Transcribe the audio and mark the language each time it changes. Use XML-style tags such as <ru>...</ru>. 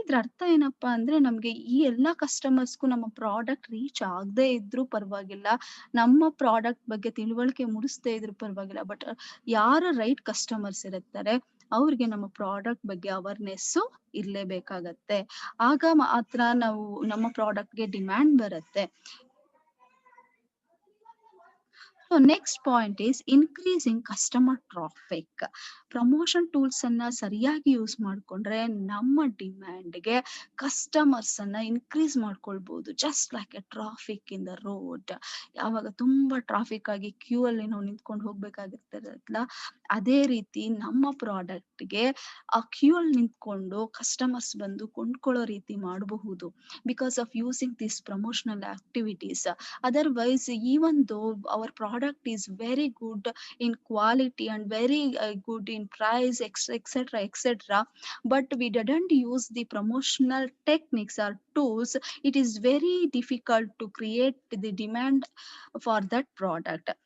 <kn>ಇದ್ರ ಅರ್ಥ ಏನಪ್ಪಾ ಅಂದ್ರೆ ನಮ್ಗೆ ಈ ಎಲ್ಲಾ ಕಸ್ಟಮರ್ಸ್ಗೂ ನಮ್ಮ ಪ್ರಾಡಕ್ಟ್ ರೀಚ್ ಆಗದೆ ಇದ್ರು ಪರವಾಗಿಲ್ಲ, ನಮ್ಮ ಪ್ರಾಡಕ್ಟ್ ಬಗ್ಗೆ ತಿಳುವಳಿಕೆ ಮೂಡಿಸದೇ ಇದ್ರು ಪರವಾಗಿಲ್ಲ, ಬಟ್ ಯಾರ ರೈಟ್ ಕಸ್ಟಮರ್ಸ್ ಇರುತ್ತಾರೆ ಅವ್ರಿಗೆ ನಮ್ಮ ಪ್ರಾಡಕ್ಟ್ ಬಗ್ಗೆ ಅವೇರ್ನೆಸ್ ಇರ್ಲೇಬೇಕಾಗತ್ತೆ. ಆಗ ಮಾತ್ರ ನಾವು ನಮ್ಮ ಪ್ರಾಡಕ್ಟ್ಗೆ ಡಿಮ್ಯಾಂಡ್ ಬರುತ್ತೆ.</kn> <en>So next point is increasing customer traffic.</en> <kn>Promotion tools ಅನ್ನ ಸರಿಯಾಗಿ ಯೂಸ್ ಮಾಡ್ಕೊಂಡ್ರೆ ನಮ್ಮ ಡಿಮ್ಯಾಂಡ್ಗೆ ಕಸ್ಟಮರ್ಸ್ ಅನ್ನ ಇನ್ಕ್ರೀಸ್ ಮಾಡ್ಕೊಳ್ಬಹುದು.</kn> <en>Just like a traffic in the road.</en> <kn>ಯಾವಾಗ ತುಂಬಾ ಟ್ರಾಫಿಕ್ ಆಗಿ ಕ್ಯೂ ಅಲ್ಲಿ ನಾವು ನಿಂತ್ಕೊಂಡು ಹೋಗ್ಬೇಕಾಗಿರ್ತದಲ್ಲ, ಅದೇ ರೀತಿ ನಮ್ಮ ಪ್ರಾಡಕ್ಟ್ಗೆ ಆ ಕ್ಯೂ ಅಲ್ಲಿ ನಿಂತ್ಕೊಂಡು ಕಸ್ಟಮರ್ಸ್ ಬಂದು ಕೊಂಡ್ಕೊಳ್ಳೋ ರೀತಿ ಮಾಡಬಹುದು.</kn> <en>Because of using this promotional activities. Otherwise even though our product is very good in quality and very good in price, etc., etc., but we didn't use the promotional techniques or tools, it is very difficult to create the demand for that product.</en>